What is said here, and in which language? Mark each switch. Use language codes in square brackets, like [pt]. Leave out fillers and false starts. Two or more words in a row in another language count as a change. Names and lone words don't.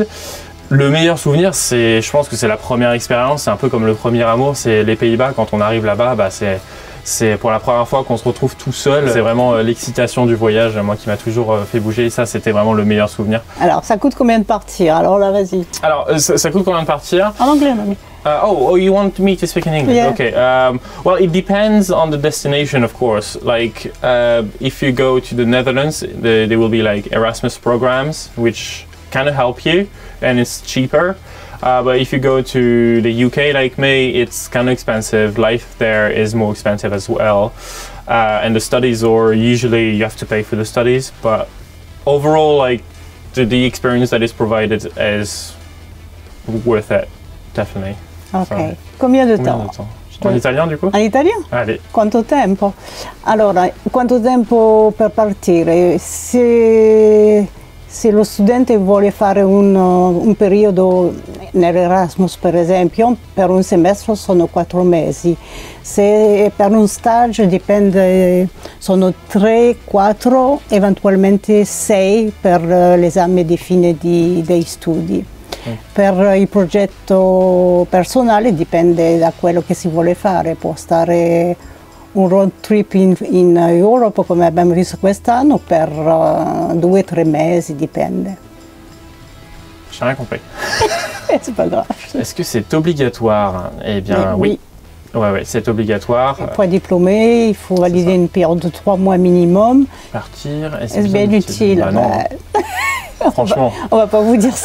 [fr] Le meilleur souvenir, je pense que c'est la première expérience, c'est un peu comme le premier amour, c'est les Pays-Bas. Quand on arrive là-bas, bah, c'est pour la première fois qu'on se retrouve tout seul. C'est vraiment l'excitation du voyage, moi qui m'a toujours fait bouger. Et ça, c'était vraiment le meilleur souvenir. Alors, ça coûte combien de partir? Alors là, vas-y. Alors, ça coûte combien de partir? En anglais, mamie. [en] Oh, you want me to speak in English? Yeah. Okay. Well, it depends on the destination, of course. Like, if you go to the Netherlands, there will be like Erasmus programs, which kind of help you, and it's cheaper. But if you go to the UK like me, it's kind of expensive. Life there is more expensive as well. And the studies, or usually you have to pay for the studies. But overall, like the experience that is provided is worth it, definitely. Ok. So, [fr] combien de temps? En italien du coup? En italien? Allez. [it] Quanto tempo? Allora, quanto tempo per partire? Se lo studente vuole fare un periodo nell'Erasmus per esempio, per un semestre sono 4 mesi. Se per un stage dipende, sono 3, 4, eventualmente 6 per l'esame di fine dei studi. Per il progetto personale dipende da quello che si vuole fare, può stare un road trip in Europa come abbiamo visto quest'anno per 2 o 3 mesi, dipende. [fr] J'ai rien compris. C'est pas grave. Est-ce que c'est obligatoire? Eh bien oui. Ouais, c'est obligatoire. Pour être diplômé, il faut valider une période de 3 mois minimum. Partir, est-ce bien utile? Bah, non. Franchement. On va pas vous dire ça.